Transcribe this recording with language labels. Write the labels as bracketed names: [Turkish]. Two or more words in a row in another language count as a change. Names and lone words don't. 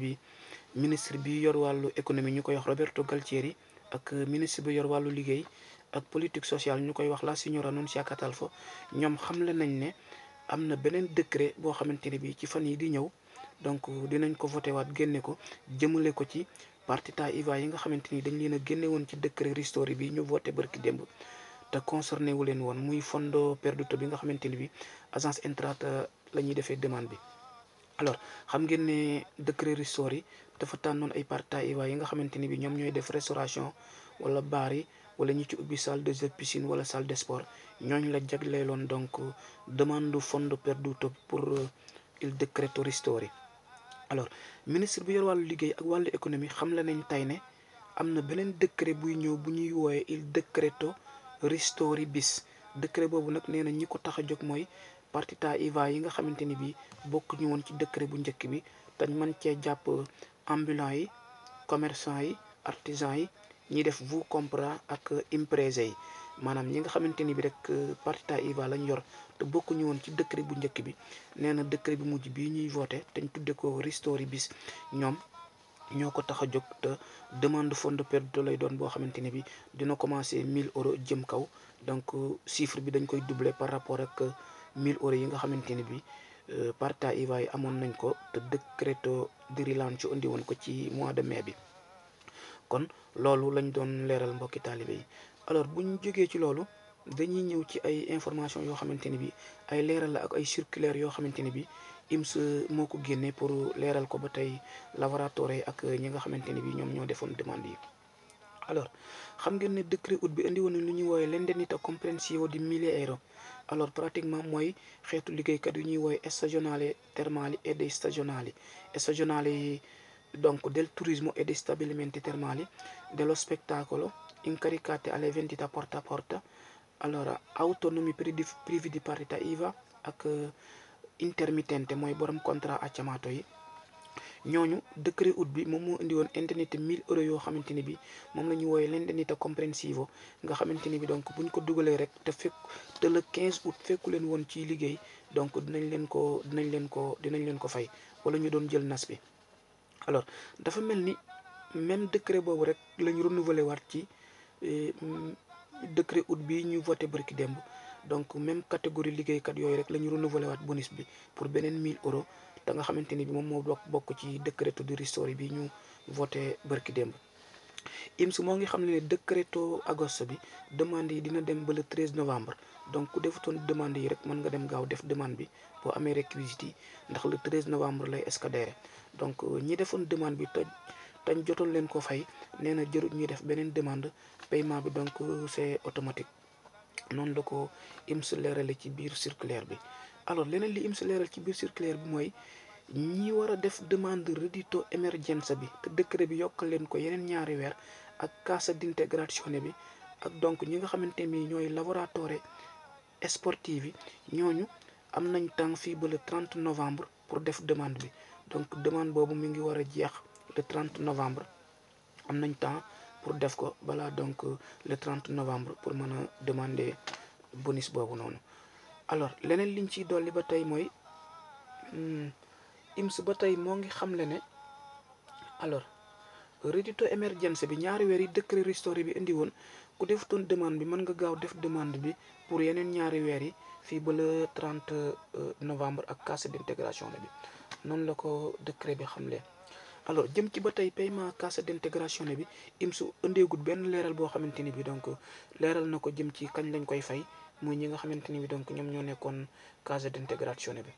[Wolof] bi ministre bi yor wàllu économie ñu koy wax Roberto Galtieri ak ministre bi yor wàllu liggéey ak [French] politique sociale [Wolof] ñu koy wax la signora Nunzia Catalfo ñoom xamle nañ ne am na beneen décret boo xamante ni bi ci fan yi di ñëw donc dinañ ko voté waat génne ko jëmale ko ci [Italian] partita IVA [Wolof] yi nga xamante ni dañ leen a génne woon ci décret ristori bi ñu voté barki démb te concerné wu leen woon muy [Italian] fondo perduto [Wolof] bi nga xamante ni bi agence Entrata la ñuy defee demande bi. alors xam ngeen ne décret ristori dafa tànnoon ay [Italian] partita IVA [Wolof] yi nga xamante ni bi ñoom ñooy def restauration wala bar yi wala ñi ci ubbi [French] salle de jeu piscine [Wolof] wala [French] salle de sport [Wolof] ñooñ la jagleeloon donc demande [Italian] fondo perduto [Wolof] pour [Italian] il decreto ristori. [Wolof] alors ministre bi yor wàllu liggéey ak wàllu économie xam la nañ tey ne am na beneen décret buy ñëw bu ñuy wooye [Italian] il decreto ristori bis [Wolof] décret boobu nag nee na ñi ko tax a jóg mooy partita IVA yi nga xamante ni bi bokk ñu woon ci décret bu njëkk bi dañ mën cee jàpp ambulant yi commerçant yi artisan yi ñiy def vous compra ak imprese yi maanaam ñi nga xamante ni bi rek [Italian] partita IVA [Wolof] lañ yor te bokkuñu woon ci décret bu njëkk bi nee na décret bi mujj bii ñuy voté te ñu tudde ko ristori bis ñoom ñoo ko tax a jóg te demande [Italian] fondo perduto [Wolof] lay doon boo xamante ni bi dina commencé 1000 € jëm kaw donc chiffre bi dañ koy doubler [French] par rapport [Wolof] ak 1000 € yi nga xamante ni bi [Italian] partita IVA [Wolof] yi amoon nañ ko te [Italian] decreto di rilancio [Wolof] indi woon ko ci [French] mois de mai [Wolof] bi. kon loolu lañ doon leeral mbokki taalibe yi alors buñ jógee ci loolu dañuy ñëw ci ay information yoo xamante ni bi ay leeral la ak ay circulaire yoo xamante ni bi IMS moo ko génne pour leeral ko ba tey lavoratore ak ñi nga xamante ni bi ñoom ñoo defoon demande yi. alors xam ngeen ne [French] décret août [Wolof] bi indi woon lu ñuy wooye [Italian] l'indennità comprensiva di 1000 €. [Wolof] alors pratiquement mooy xeetu liggéeykat yu ñuy wooye [Italian] stagionali termali e dei stagionali stagionali [Wolof] donc [Italian] del turismo e dei stabilimenti termali dello spettacolo incaricati alle vendite porta a porta. allora autonomi privi di partita IVA [Wolof] ak intermittente mooy borom contrat accamato yi ñooñu [French] décret août [Wolof] bi moom moo indi woon indemnité 1000 € yoo xamante ni bi moom la ñu wooyee [Italian] l'indennità comprensiva [Wolof] nga xamante ni bi donc buñ ko dugalee rek te [French] le 15 août [Wolof] fekku leen woon ci liggéey donc dinañ leen ko fay wala ñu doon jël nas bi. alors dafa mel ni [French] même décret [Wolof] boobu rek lañ renouveler waat ci [French] décret août [Wolof] bi ñu voté barki démb donc [French] même catégorie [Wolof] liggéeykat yooyu rek la ñu renouveler waat bonus bi pour beneen 1000 € te nga xamante ni bi moom moo bokk ci [Italian] decreto di ristori [Wolof] bi ñu voté barki démb. IMS moo ngi xam ne [Italian] decreto agosto [Wolof] bi demande yi dina dem ba [French] le 13 novembre [Wolof] donc ku defutoon demande yi rek mën nga dem gaaw def demande bi boo amee réquisites yi ndax [French] le 13 novembre [Wolof] lay escadere donc ñi defoon demande bi tañ jotoon leen ko fay nee na jërut ñuy def beneen demande paiement bi donc [French] c'est automatique [Wolof] noonu la ko IMS leerale ci biir circulaire bi. alors leneen li IMS leeral ci biir circulaire bi mooy ñi war a def demande [Italian] reddito emergenza [Wolof] bi te décret bi yokkal leen ko yeneen ñaari weer ak [Italian] cassa d'integrazione [Wolof] bi ak donc ñi nga xamante ni ñooy [Italian] lavoratore sportivi [Wolof] yi ñooñu am nañ temps fii ba [French] le 30 novembre [Wolof] pour def demande bi donc demande boobu mi ngi war a jeex [French] le 30 novembre [Wolof] am nañ temps pour def ko balaa donc [French] le 30 novembre [Wolof] pour mën a demander bonus boobu noonu. alors leneen liñ ciy dolli ba tey mooy IMS ba tey moo ngi xamle ne alors [Italian] reddito emergenza [Wolof] bi ñaari weer yi décret ristori bi indi woon ku defutoon demande bi mën nga gaaw def demande bi pour yeneen ñaari weer yi fii ba [French] le 30 novembre [Wolof] ak [Italian] cassa d'integrazione [Wolof] bi noonu la ko décret bi xamle. alors jëm ci ba tey paiement [Italian] cassa d'integrazione [Wolof] bi IMS indeegul benn leeral boo xamante ni bi donc leeral na ko jëm ci kañ lañ koy fay muy ñi nga xamante ni bi donc ñoom ñoo nekkoon [Italian] cassa d'integrazione [Wolof] bi.